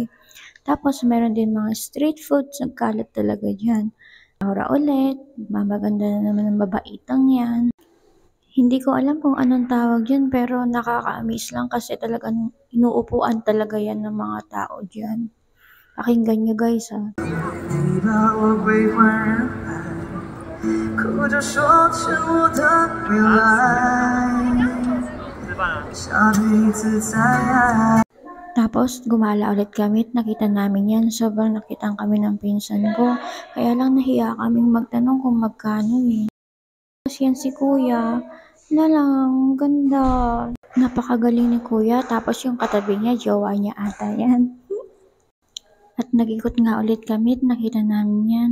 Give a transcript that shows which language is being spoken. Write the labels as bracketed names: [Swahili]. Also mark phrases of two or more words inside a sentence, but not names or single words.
[Filipino] Tapos meron din mga street foods. Nagkalat talaga dyan. Aura ulit. Mamaganda na naman ng babaitang yan. Hindi ko alam kung anong tawag dyan. Pero nakaka-amaze lang kasi talagang inuupuan talaga yan ng mga tao dyan. Pakinggan nyo guys ha. [Chinese] 哭着说欠我的未来，下辈子再爱。 [Filipino] Tapos gumala ulit kami at nakita namin yan. Sobrang nakitang kami ng pinsan ko. Kaya lang nahiya kaming magtanong kung magkano eh. Tapos yan si kuya. Lalang, ganda. Napakagaling ni kuya. Tapos yung katabi niya, jowa niya ata yan. At nag-ikot nga ulit kami at nakita namin yan.